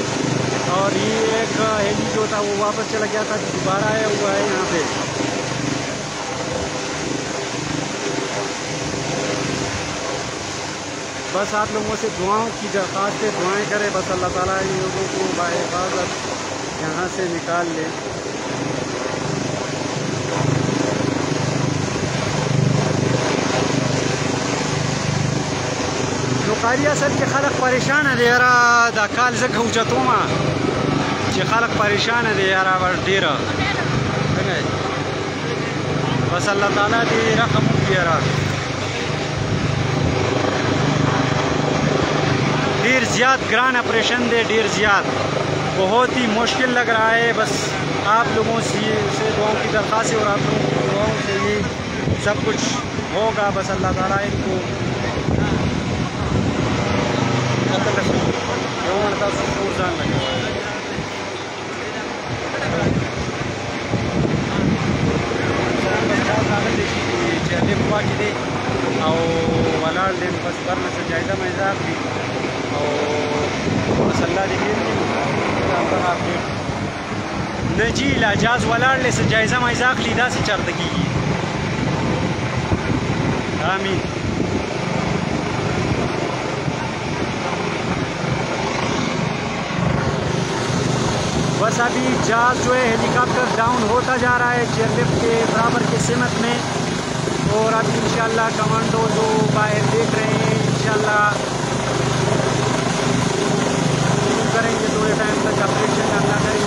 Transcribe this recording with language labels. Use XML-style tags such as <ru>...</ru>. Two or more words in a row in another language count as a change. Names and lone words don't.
<ur>اور یہ ایک ہیلی جو تھا وہ واپس چلا گیا تھا، دوبارہ آیا ہوا ہے یہاں پہ. بس آپ لوگوں سے دعاؤں کی درخواست ہے، دعائیں کریں بس اللہ تعالیٰ ان لوگوں کو بحفاظت یہاں سے نکال لے.</ur> <ps>نو قاری اصل کې خلق پریشانه دی یاره، دا کال زه اوچتومه چې خلق پریشانه دی یاره ډېره. بس الله تعالی دې رحم وکړي یاره. ډیر زیات گران آپریشن دے،</ps> <ur>ډیر زیات بہت ہی مشکل لگ رہا ہے. بس آپ لوگوں سے دعاؤں کی درخواست ہے اور آپ لوگوں کی دعاؤں سے یہ سب کچھ ہوگا. بس اللہ تعالیٰ ان کو</ur> <ps>او ولاړ دی، بس برنه څه جایزه مایزه اخلي او بس الله دې خیر کړي. نه جي لا جاز ولاړ دی څه جایزه مایزه اخلي، داسې چېرته کېږي. آمین.</ps> <ur>بس ابھی جہاز جو ہے</ur> <en>helicopter down</en> <ur>ہوتا جا رہا ہے چیئرلفٹ کے برابر کے سمت میں. اور ابھی انشاءاللہ کمانڈو جو باہر دیکھ رہے ہیں انشاءاللہ کریں گے تھوڑے ٹائم تک آپریشن اللہ کریں گے.</ur>